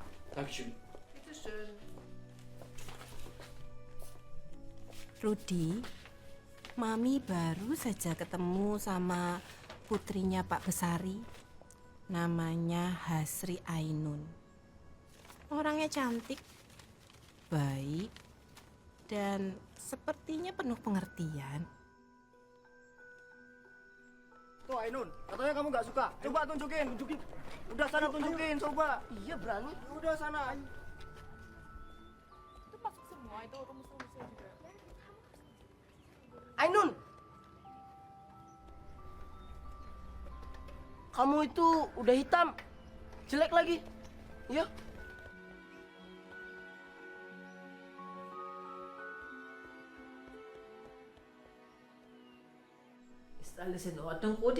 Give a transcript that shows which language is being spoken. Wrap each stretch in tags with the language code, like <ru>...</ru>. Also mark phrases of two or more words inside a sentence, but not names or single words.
<de>Dankeschön. Bitteschön.</de> <id>Rudi, Mami baru saja ketemu sama putrinya Pak Besari. Namanya Hasri Ainun. Orangnya cantik, baik, dan sepertinya penuh pengertian. Tuh Ainun, katanya kamu nggak suka. Coba tunjukin. Udah sana tunjukin, coba. Iya berani. Udah sana. Ayo. Itu masuk semua, itu rumus-rumusnya juga. Ainun, kamu itu udah hitam, jelek lagi. Iya.</id> <de>Ist alles in Ordnung, Rudi?</de>